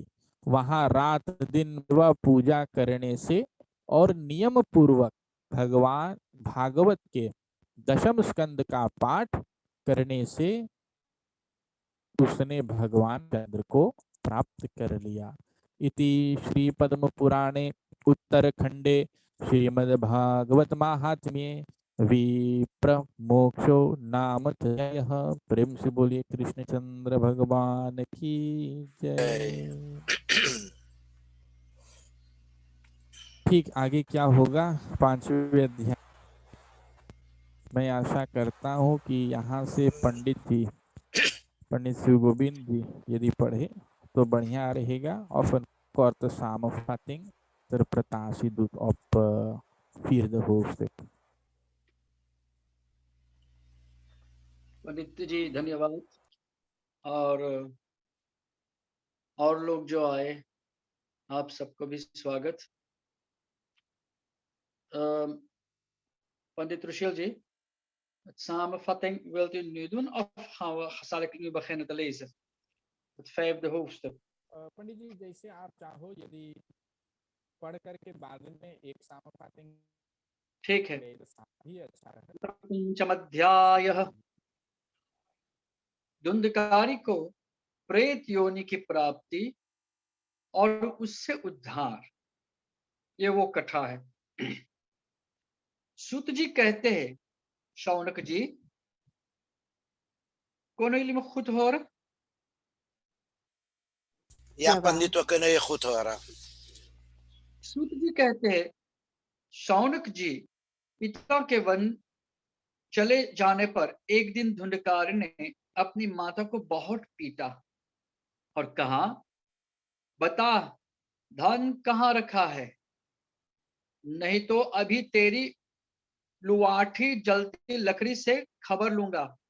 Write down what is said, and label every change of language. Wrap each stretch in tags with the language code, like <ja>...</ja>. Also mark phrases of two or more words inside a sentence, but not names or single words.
<hi>वहां रात दिन वह पूजा करने से और नियम पूर्वक भगवान भागवत के दशम स्कंद का पाठ करने से उसने भगवान चंद्र को प्राप्त कर लिया।</hi> <sa>इति श्री पद्म पुराणे उत्तरखंडे श्रीमद्भागवत महात्म्ये विप्र मोक्षो नाम त्रयः।</sa> <hi>प्रेम से बोलिए कृष्णचंद्र भगवान की जय। ठीक आगे क्या होगा, 5वें अध्याय। मैं आशा करता हूँ कि यहाँ से पंडित शिव गोविंद जी यदि पढ़े तो बढ़िया रहेगा।</hi> <nl>Often kort samenvatting interpretatie doet op 4e hoofdstuk.</nl> <hi>पंडित जी धन्यवाद। और लोग जो आए आप सबको भी स्वागत। पंडित रुशील जी,</hi> <nl>samenvatting wilt u nu doen of zal ik nu beginnen te lezen? Het 5e hoofdstuk.</nl> <hi>पंडित जी जैसे आप चाहो, यदि पढ़ करके बाद में एक समापन ठीक है। ही अच्छा रहेगा। 5वां अध्याय। धुंधकारी को प्रेत योनि की प्राप्ति और उससे उद्धार, ये वो कथा है। सूत जी कहते हैं, शौनक जी</hi> <nl>kon jullie me goed horen? Ja, Jawel. pandit, we kunnen je goed horen.</nl> <hi>सूत जी कहते हैं, शौनक जी पिता के वन चले जाने पर एक दिन धुंधकार ने अपनी माता को बहुत पीटा और कहा, बता धन कहाँ रखा है, नहीं तो अभी तेरी लुआठी जलती लकड़ी से खबर लूंगा।</hi>